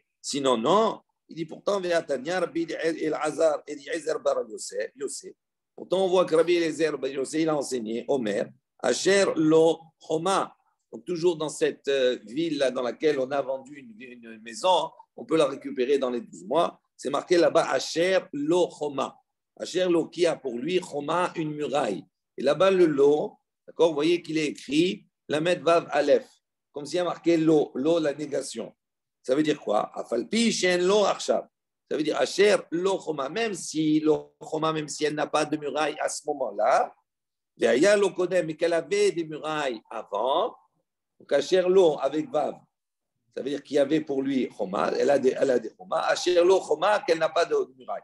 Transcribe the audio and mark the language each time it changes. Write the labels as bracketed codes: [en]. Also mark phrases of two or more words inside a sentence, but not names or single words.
[fr] Sinon, non. Il dit pourtant, pourtant, on voit que Rabbi Eliezer Bar Yosef, il a enseigné, [he] אומר, אשר לו חומה. [fr] Donc, toujours dans cette ville dans laquelle on a vendu une maison, on peut la récupérer dans les 12 mois. C'est marqué là-bas [he] אשר לו חומה. אשר לו [fr] qui a pour lui Choma, une muraille. Et là-bas, le lo, d'accord, vous voyez qu'il est écrit [he] למד וו אלף, [fr] comme s'il y a marqué lo, la négation. Ça veut dire quoi? [he] אף על פי שאין לו עכשיו. [fr] Ça veut dire [he] אשר לו חומה, [fr] même si [he] לו חומה, [fr] même si elle n'a pas de muraille à ce moment-là, mais qu'elle avait des murailles avant. Donc, [he] אשר לו [fr] avec Vav, ça veut dire qu'il y avait pour lui Choma, elle a des Choma. [he] אשר לו חומה, [fr] qu'elle n'a pas de muraille.